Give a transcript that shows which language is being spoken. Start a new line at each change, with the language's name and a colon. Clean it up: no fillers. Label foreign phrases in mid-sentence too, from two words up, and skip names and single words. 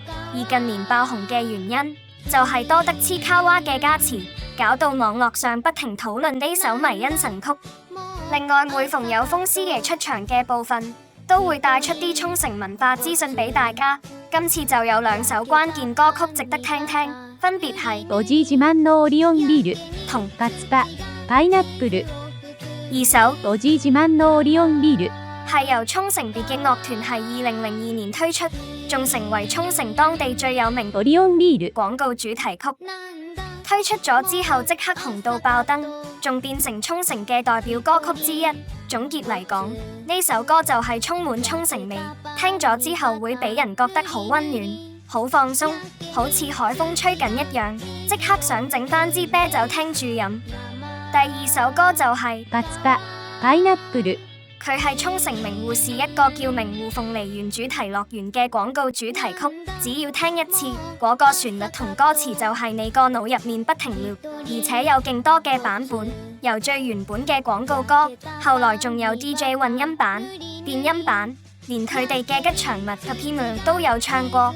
Cantonese: 而近年爆紅嘅原因，就係多得黐卡哇嘅加持，搞到網絡上不停討論呢首迷因神曲。另外，每逢有瘋師爺出場嘅部分，都會帶出啲沖繩文化資訊俾大家。今次就有兩首關鍵歌曲值得聽聽，分別係おじ自慢のオリオンビール同ガツパパイナップル。二首おじ自慢のオリオンビール係由沖繩別嘅樂團係2002年推出，仲成為沖繩當地最有名オリオンビール廣告主題曲。推出咗之後即刻紅到爆燈，仲變成沖繩嘅代表歌曲之一。總結嚟講，呢首歌就係充滿沖繩味，聽咗之後會俾人覺得好溫暖、好放鬆，好似海風吹緊一樣，即刻想整返支啤酒聽住飲。第二首歌就係ガツパパイナップル。佢係沖繩名護市一個叫名護鳳梨園主題樂園嘅廣告主題曲，只要聽一次，嗰個旋律同歌詞就係你個腦入面不停溜，而且有勁多嘅版本，由最原本嘅廣告歌，後來仲有 DJ 混音版、電音版，連佢哋嘅吉祥物 Pepino 都有唱過。